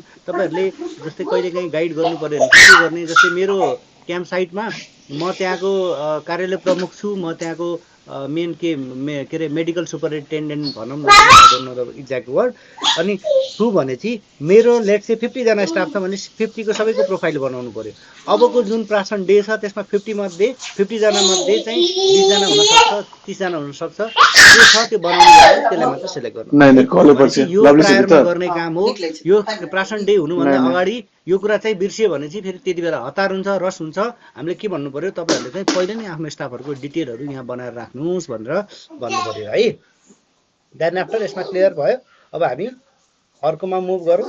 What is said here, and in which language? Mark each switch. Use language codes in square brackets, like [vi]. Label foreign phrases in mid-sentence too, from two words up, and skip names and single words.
[ne] तपाईँहरूले जस्तै कहिलेकाहीँ गाइड गर्नु पऱ्यो भने के गर्ने, जस्तै मेरो क्याम्प साइटमा म त्यहाँको कार्यालय प्रमुख छु, म त्यहाँको मेन के अरे [en] medical superintendent [ne] भनौँ न, [en] I don't know the exact word. [ne] अनि छु भने चाहिँ मेरो लेट चाहिँ 50जना स्टाफ छ भने 50को सबैको प्रोफाइल बनाउनु पऱ्यो। अबको जुन प्रासन डे छ त्यसमा 50जना मध्ये चाहिँ 20जना हुनसक्छ, 30जना हुनसक्छ, त्यो छ त्यो बनाउनु पर्छ, त्यसलाई मात्र सेलेक्ट गर्नु [hi] नहीं है। नहीं कॉल पर [ne] भनेपछि यो [hi] लवली से [ne] प्रायरमा [hi] भीतर [ne] गर्ने काम हो। यो प्रासन डे हुनुभन्दा [hi] नहीं नहीं [ne] अगाडि यो कुरा चाहिँ बिर्सियो भने चाहिँ फेरि त्यति बेला हतार हुन्छ, रस हुन्छ। हामीले के भन्नु पर्यो, तपाईँहरूले चाहिँ पहिले नै आफ्नो स्टाफहरूको डिटेलहरू यहाँ बनाएर राख्नुहोस् भनेर भन्नु पर्यो है। [en] then after [ne] यसमा क्लियर भयो। अब हामी अर्कोमा मुभ गरौँ।